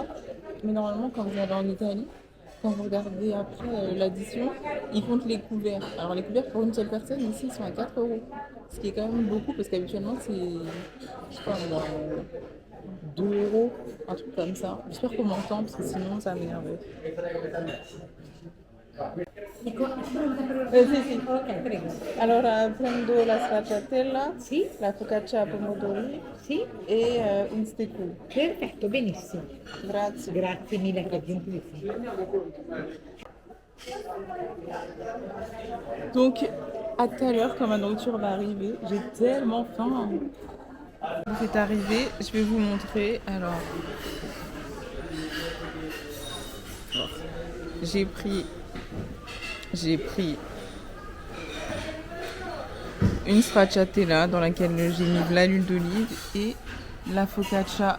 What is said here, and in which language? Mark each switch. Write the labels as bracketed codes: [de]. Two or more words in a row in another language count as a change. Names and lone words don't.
[fr] Mais normalement quand vous allez en Italie, quand vous regardez après l'addition, ils comptent les couverts. Alors les couverts pour une seule personne ici ils sont à 4 €. Ce qui est quand même beaucoup parce qu'habituellement c'est, je sais pas, 2 €, un truc comme ça. J'espère qu'on m'entend parce que sinon ça m'énerve. [it] Sì, Sì. ok, prego. Allora prendo la stracciatella, Sì, la focaccia a pomodori sì, e un steak. perfetto, benissimo. Grazie. Grazie mille, che gentilissimo. [fr] Donc à tout à l'heure quand ma nourriture va arriver, j'ai tellement faim. C'est arrivé, je vais vous montrer. Alors, j'ai pris une stracciatella dans laquelle j'ai mis de l'huile d'olive et la focaccia.